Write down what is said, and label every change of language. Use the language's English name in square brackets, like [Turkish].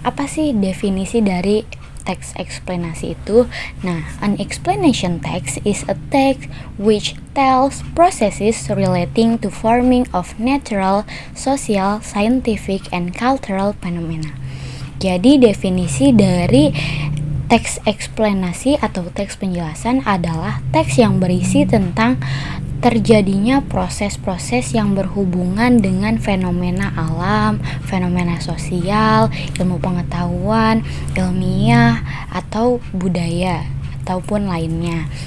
[Indonesian] Apa sih definisi dari teks eksplanasi itu? [English] Nah, an explanation text is a text which tells processes relating to forming of natural, social, scientific, and cultural phenomena. [Indonesian] Jadi definisi dari teks eksplanasi atau teks penjelasan adalah teks yang berisi tentang terjadinya proses-proses yang berhubungan dengan fenomena alam, fenomena sosial, ilmu pengetahuan, ilmiah, atau budaya, ataupun lainnya.